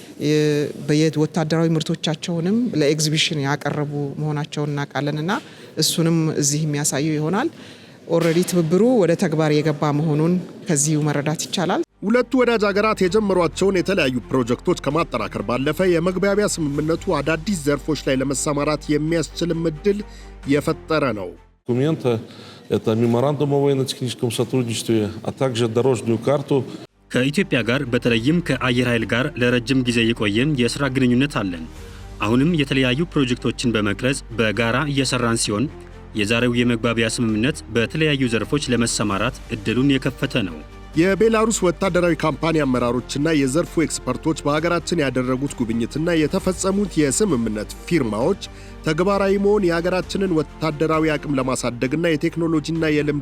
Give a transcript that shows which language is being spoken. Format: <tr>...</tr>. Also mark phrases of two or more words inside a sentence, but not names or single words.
<am>ወታደራዊ ምርቶቻቸውንም ለኤግዚቢሽን ያቀረቡ መሆናቸውን እናውቃለንና እሱንም እዚህ የሚያሳየው ይሆናል። ኦልሬዲ ትብብሩ ወደ ተግባር የገባ መሆኑን ከዚሁ መረዳት ይቻላል። ሁለቱ ወዳጅ ሀገራት የጀመሯቸውን የተለያዩ ፕሮጀክቶች ከማጠናከር ባለፈ የመግባቢያ ስምምነቱ አዳዲስ ዘርፎች ላይ ለመሰማራት የሚያስችልም ዕድል የፈጠረ ነው።</am> <ru>Это меморандум о военно-техническом сотрудничестве, а также дорожную карту.</ru> <am>ከኢትዮጵያ ጋር በተለይም ከአየር ኃይል ጋር ለረጅም ጊዜ የቆየን የሥራ ግንኙነት አለን። አሁንም የተለያዩ ፕሮጀክቶችን በመቅረጽ በጋራ እየሰራን ሲሆን የዛሬው የመግባቢያ ስምምነት በተለያዩ ዘርፎች ለመሰማራት ዕድሉን የከፈተ ነው። የቤላሩስ ወታደራዊ ካምፓኒ አመራሮችና የዘርፉ ኤክስፐርቶች በሀገራችን ያደረጉት ጉብኝትና የተፈጸሙት የስምምነት ፊርማዎች ተግባራዊ መሆን የሀገራችንን ወታደራዊ አቅም ለማሳደግና የቴክኖሎጂና የልምድ</am>